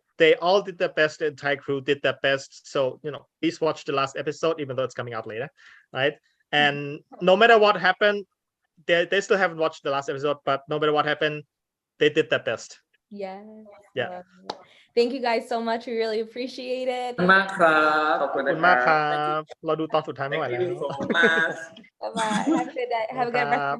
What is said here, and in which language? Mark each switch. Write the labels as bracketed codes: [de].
[en] They all did their best. The entire crew did their best. So please watch the last episode, even though it's coming out later, right? And no matter what happened, they still haven't watched the last episode. But no matter what happened, they did their best. Yes. Yeah. Thank you guys so much. We really appreciate it. [th] ขอบคุณมากครับขอบคุณ ขอบคุณมากครับเราดูตอนสุดท้ายไม่ไหวแล้ว [en] Thank you so much Bye bye. Have a good day. Have a good rest of your